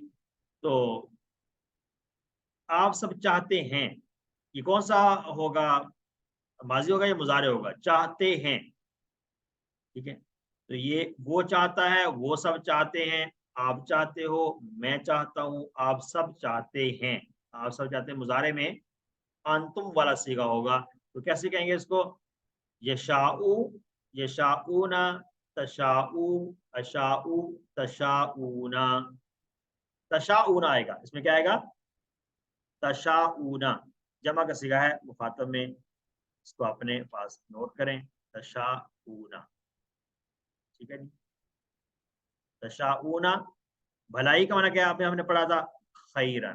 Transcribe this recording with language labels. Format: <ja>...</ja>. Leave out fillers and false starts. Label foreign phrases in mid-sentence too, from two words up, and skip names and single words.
<hi>तो आप सब चाहते हैं, ये कौन सा होगा, माजी होगा या मुजारे होगा, चाहते हैं। ठीक है, तो ये वो चाहता है, वो सब चाहते हैं, आप चाहते हो, मैं चाहता हूं, आप सब चाहते हैं। आप सब चाहते हैं मुजारे में अंतुम वाला सीगा होगा। तो कैसे कहेंगे इसको,</hi> <ar>يشاء يشاؤون، تشاء أشاء تشاؤون. तशाऊना आएगा, इसमें क्या आएगा, तशाऊना। जमा का सीगा है मुखातब में, इसको अपने पास नोट करें, तशाऊना। ठीक है जी, तशाऊना भलाई का माना क्या है, आपने हमने पढ़ा था खैरन।</ar>